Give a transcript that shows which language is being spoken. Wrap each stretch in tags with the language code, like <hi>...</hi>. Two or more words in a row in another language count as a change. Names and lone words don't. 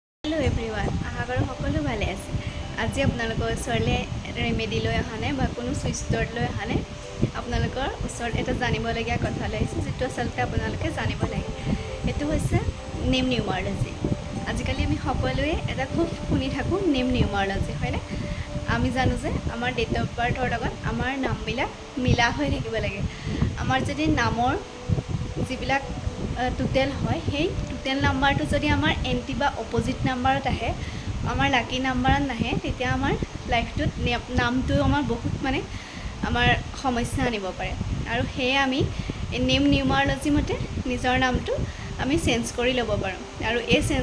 <en>hello everyone</en> <as>আশা কৰো সকলো ভালে আছে। আজি আপোনালোকৰ ওচৰলৈ ৰেমেডি লৈ অহা নাই বা কোনো চুইষ্টাৰ লৈ অহা নাই আপোনালোকৰ ওচৰত এটা জানিবলগীয়া কথা লৈ আহিছোঁ যিটো আচলতে আপোনালোকে জানিব লাগে। এইটো হৈছে</as> <en>name numerology.</en> <as>আজিকালি আমি সকলোৱে এটা খুব শুনি থাকোঁ</as> <en>name numerology</en> <as>हयने। আমি জানো যে আমাৰ</as> <en>date of birth</en> <as>লগত আমাৰ নামবিলাক মিলা হৈ থাকিব লাগে। आमार जदि नाমৰ যিবিলাক टोटेल है সেই टोटेल नम्बरটো যদি আমাৰ এন্টি বা অপোজিট নাম্বাৰত আহে আমাৰ লাকি নাম্বাৰত নাহে তেতিয়া আমাৰ লাইফটোত নামটো আমাৰ বহুত মানে আমাৰ সমস্যা আনিব পাৰে আৰু হেয়ে আমি</as> <en>name numerology</en> <as>মতে নিজৰ নামটো আমি চেঞ্জ কৰি ল'ব পাৰোঁ আৰু এই চেঞ্জ</as>